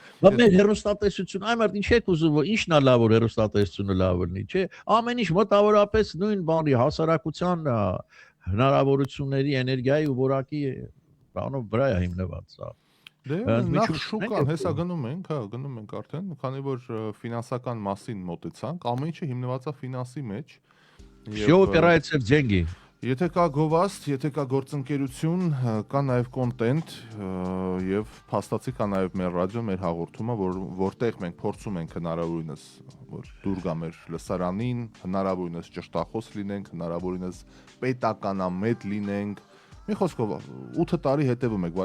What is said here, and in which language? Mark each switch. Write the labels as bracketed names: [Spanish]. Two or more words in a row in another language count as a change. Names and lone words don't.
[Armenian] Բայց մեր հերոստատեսություն այ մարդ ինչ է ուզում որ ինչն է լավ որ հերոստատեսությունը լավ լինի չէ ամեն ինչ մոտավորապես նույն բանի հասարակության հնարավորությունների էներգիայի ու որակի բանով վրա է հիմնված սա նախ շուկան հեսա գնում ենք արդեն քանի որ ֆինանսական մասին մոտեցանք ամեն ինչը հիմնված է ֆինանսի մեջ [Russian] Всё упирается в деньги [Armenian] Եթե կա գովաստ, եթե կա գործընկերություն, կա նաև կոնտենտ եւ փաստացի կա նաև մեր ռադիո, մեր հաղորդումը, որտեղ մենք փորձում ենք հնարավորինս որ դուր գա մեր լսարանին, հնարավորինս ճշտախոս լինենք, հնարավորինս պետականամետ լինենք։ Մի խոսքով 8 տարի հետևում եք